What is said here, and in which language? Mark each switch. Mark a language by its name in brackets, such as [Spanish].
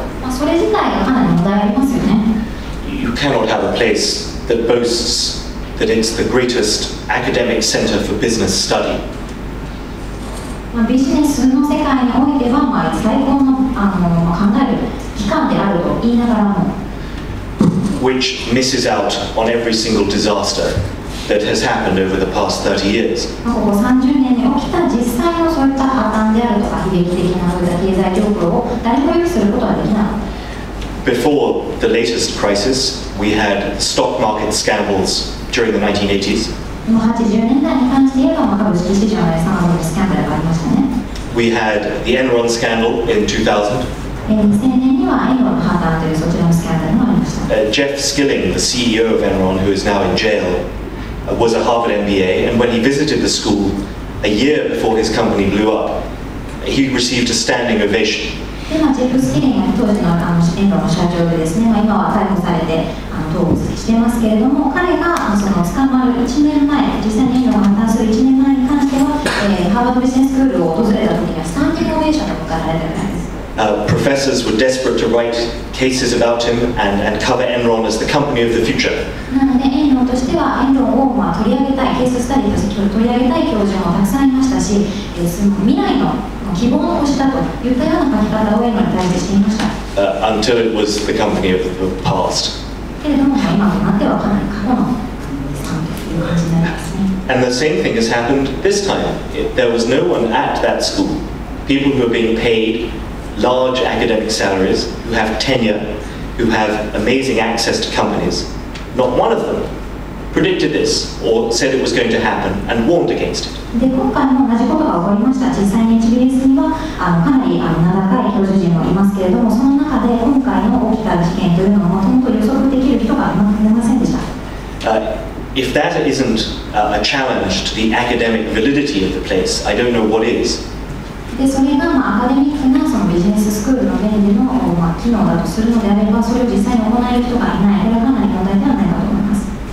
[Japanese] それ自体がかなり問題ありますよね。 [English] You cannot have a place that boasts that it's the greatest academic center for business study. [Japanese] ビジネスの世界においては、最高の、考える機関であると言いながらも [English] which misses out on every single disaster that has happened over the past 30 years. [Japanese] ここ30年に起きた実際のそういった破綻であるとか悲劇的なそういった経済状況を誰も予期することはできなかった。 [English] Before the latest crisis, we had stock market scandals during the 1980s. [Japanese] 80年代に関して言えば、株式市場で様々なスキャンダルがありましたね。 [English] We had the Enron scandal in 2000. [Japanese] 2000年にはエンロンの破綻というそちらのスキャンダルもありました。 [English] Jeff Skilling, the CEO of Enron, who is now in jail, was a Harvard MBA, and when he visited the school a year before his company blew up, he received a standing ovation. [Japanese] でジェフ・スキリンが当時のエンロンの社長でですね、今は逮捕されて逃亡していますけれども、彼がその捕まる1年前、実際にエンロンが破綻する1年前に関しては、ハーバードビジネススクールを訪れた時にはスタンディングオベーションが迎えられたぐらいです。 [English] Professors were desperate to write cases about him and cover Enron as the company of the future. [Japanese] なのでエンロンとしてはエンロンを取り上げたい、ケーススタディとして取り上げたい教授もたくさんいましたし、未来の希望の星だといったような書き方をエンロンに対してしていました。 [English] Until it was the company of the past. [Japanese] けれども今となってはかなり過去の資産という感じになりますね。 [English] And the same thing has happened this time. There was no one at that school. People who are being paid large academic salaries, who have tenure, who have amazing access to companies. Not one of them predicted this or said it was going to happen and warned against it. [Japanese] で今回も同じことが起こりました。実際に HBS にはかなり名高い教授陣もいますけれども、その中で今回の起きた事件というのはもともと予測できる人がいませんでした。 [English] If that isn't a challenge to the academic validity of the place, I don't know what is. [Japanese] でそれがアカデミックなそのビジネススクールの面での機能だとするのであれば、それを実際に行える人がいない、これはかなり問題ではないかと思います。